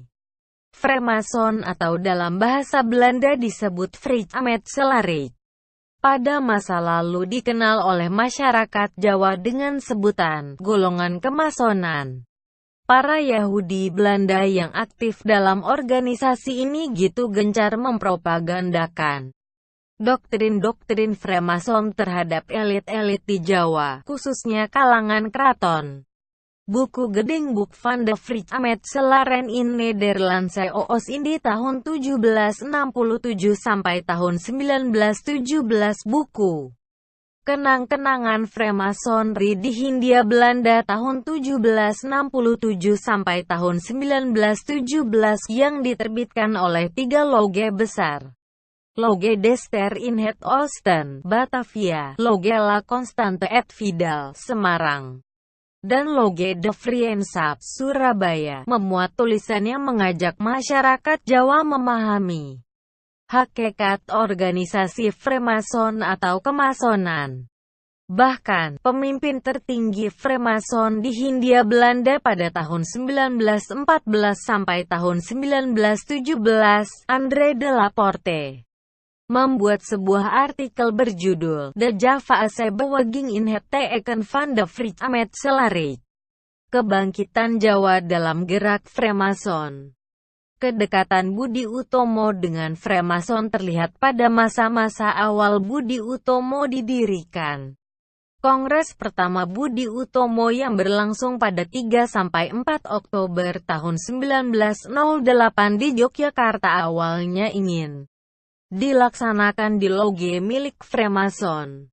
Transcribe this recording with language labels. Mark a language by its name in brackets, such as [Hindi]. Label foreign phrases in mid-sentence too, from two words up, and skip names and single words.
[Indonesian] Freemason atau dalam bahasa Belanda disebut Frits Met Selarich, pada masa lalu dikenal oleh masyarakat Jawa dengan sebutan golongan kemasonan. Para Yahudi Belanda yang aktif dalam organisasi ini gitu gencar mempropagandakan doktrin-doktrin Freemason terhadap elit-elit di Jawa, khususnya kalangan keraton. Buku Gedingboek van de Frits Met Selaren in Nederlandse Oos Indi tahun 1767 sampai tahun 1917. Buku Kenang-kenangan Freemasonry di Hindia Belanda tahun 1767 sampai tahun 1917 yang diterbitkan oleh 3 loge besar. Loge Dester in Het Oosten, Batavia, Loge La Constante et Fidel, Semarang, dan Loge De Vriendschap, Surabaya, memuat tulisan yang mengajak masyarakat Jawa memahami hakikat organisasi Freemason atau kemasonan. Bahkan, pemimpin tertinggi Freemason di Hindia Belanda pada tahun 1914 sampai tahun 1917, André de la Porte, membuat sebuah artikel berjudul The Javaanse Beweging in het Teken van de Frits Met Selarich, Kebangkitan Jawa dalam Gerak Freemason. Kedekatan Budi Utomo dengan Freemason terlihat pada masa-masa awal Budi Utomo didirikan. Kongres pertama Budi Utomo yang berlangsung pada 3–4 Oktober tahun 1908 di Yogyakarta awalnya ingin dilaksanakan di loge milik Freemason.